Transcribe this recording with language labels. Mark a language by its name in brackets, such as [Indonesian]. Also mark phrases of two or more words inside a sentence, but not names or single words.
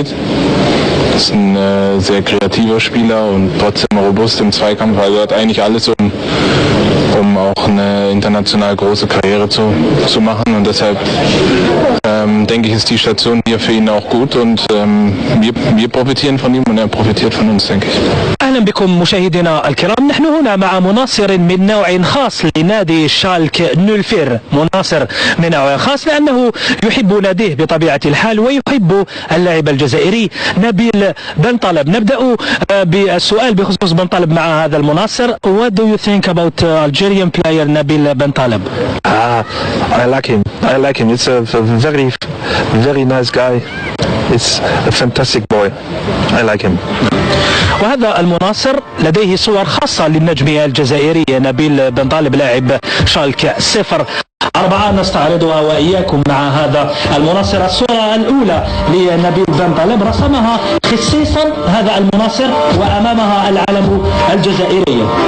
[German] Ist ein sehr kreativer Spieler und trotzdem robust im Zweikampf. Also hat eigentlich alles, um auch eine international große Karriere zu machen. Und deshalb denke ich, ist die Station hier für ihn auch gut und wir profitieren von ihm und er profitiert von uns, denke ich. [Arabic] أهلا بكم مشاهدينا الكرام. نحن هنا مع مناصر من نوع خاص لنادي شالك 04. مناصر من نوع خاص لأنه يحب ناديه بطبيعة الحال ويحب اللاعب الجزائري نبيل بنطلب. نبدأ بالسؤال بخصوص بنطلب مع هذا المناصر. [English] What do you think about Algerian player Nabil Bentaleb? I like him. It's a very nice guy. It's a fantastic boy. I like him. [Arabic] وهذا المناصر لديه صور خاصة للنجم الجزائري نبيل بنطالب لاعب شالك 04. نستعرضها وإياكم مع هذا المناصر. الصورة الأولى لنبيل بنطالب رسمها خصيصا هذا المناصر وأمامها العلم الجزائري.